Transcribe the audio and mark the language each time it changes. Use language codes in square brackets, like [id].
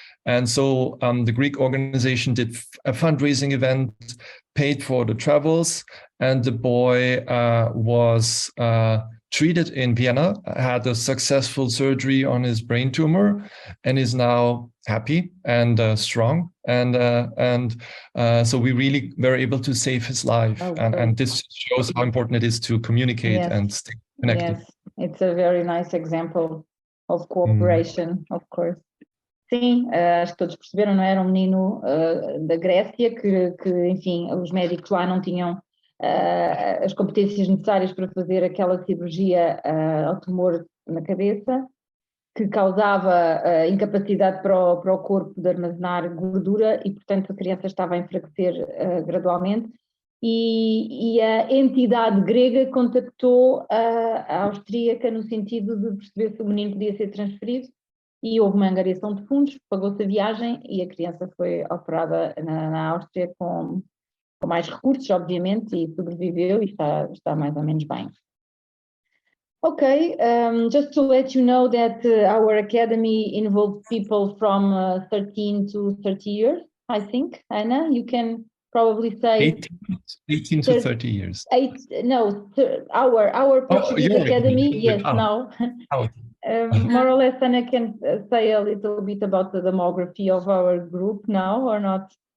[en] And so the Greek organization did a fundraising event, paid for the travels, and the boy was treated in Vienna, had a successful surgery on his brain tumor, and is now happy and strong. And so we really were able to save his life. And this shows how important it is to communicate and stay connected. Yes, it's a very nice example of cooperation, of course. [pt] Sim, acho que todos perceberam, não era um menino da Grécia que, enfim, os médicos lá não tinham as competências necessárias para fazer aquela cirurgia ao tumor na cabeça, que causava incapacidade para o corpo de armazenar gordura e, portanto, a criança estava a enfraquecer gradualmente. E a entidade grega contactou a austríaca no sentido de perceber se o menino podia ser transferido, e houve uma angariação de fundos, pagou-se a viagem e a criança foi operada na Áustria com mais recursos, obviamente, e sobreviveu e está mais ou menos bem. [en] Okay, just to let you know that our academy involves people from 13 to 30 years, I think. Anna, you can probably say 18 to 30 years. Our Portuguese academy, yes, now. More or less, Anna can say a little bit about the demography of our group now, or not?